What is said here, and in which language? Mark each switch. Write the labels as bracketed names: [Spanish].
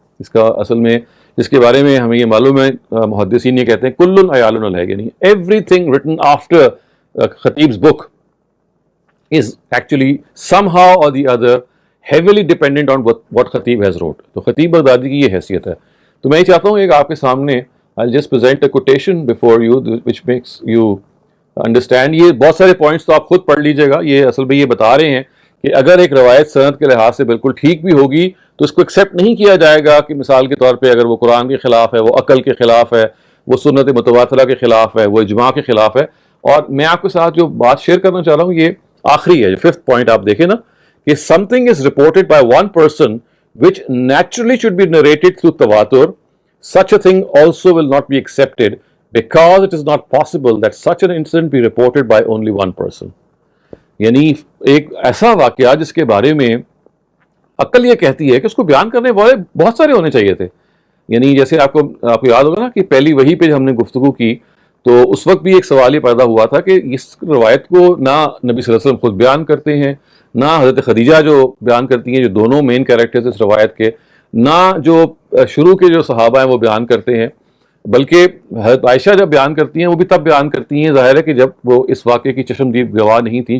[Urdu] اس کا اصل میں جس کے بارے میں ہمیں یہ معلوم ہے, محدثین یہ کہتے ہیں [Arabic] کل عیال علیہ, [English] یعنی everything written after خطیب's book is actually somehow or the other heavily dependent on what خطیب has wrote. [Urdu] تو خطیب بغدادی کی یہ حیثیت ہے. تو میں یہ چاہتا ہوں ایک آپ کے سامنے [English] I'll just present a quotation before you which makes you understand. [Urdu] یہ بہت سارے پوائنٹس تو آپ خود پڑھ لیجئے گا, یہ اصل میں یہ بتا رہے ہیں کہ اگر ایک روایت سند کے لحاظ سے بالکل ٹھیک بھی ہوگی تو اس کو ایکسیپٹ نہیں کیا جائے گا, کہ مثال کے طور پہ اگر وہ قرآن کے خلاف ہے, وہ عقل کے خلاف ہے, وہ سنت متواترہ کے خلاف ہے, وہ اجماع کے خلاف ہے. اور میں آپ کے ساتھ جو بات شیئر کرنا چاہ رہا ہوں یہ آخری ہے, جو 5th پوائنٹ آپ دیکھیں نا, [English] کہ something is reported by one person which naturally should be narrated through tawatur, such a thing also will not be accepted because it is not possible that such an incident be reported by only one person. [Urdu] یعنی ایک ایسا واقعہ جس کے بارے میں عقل یہ کہتی ہے کہ اس کو بیان کرنے والے بہت سارے ہونے چاہیے تھے. یعنی جیسے آپ کو یاد ہوگا نا کہ پہلی وحی پہ ہم نے گفتگو کی تو اس وقت بھی ایک سوال یہ پیدا ہوا تھا کہ اس روایت کو نہ نبی صلی اللہ علیہ وسلم خود بیان کرتے ہیں, نہ حضرت خدیجہ جو بیان کرتی ہیں, جو دونوں مین کیریکٹرز اس روایت کے, نہ جو شروع کے جو صحابہ ہیں وہ بیان کرتے ہیں, بلکہ حضرت عائشہ جب بیان کرتی ہیں وہ بھی تب بیان کرتی ہیں ظاہر ہے کہ جب وہ اس واقعے کی چشمدید گواہ نہیں تھیں.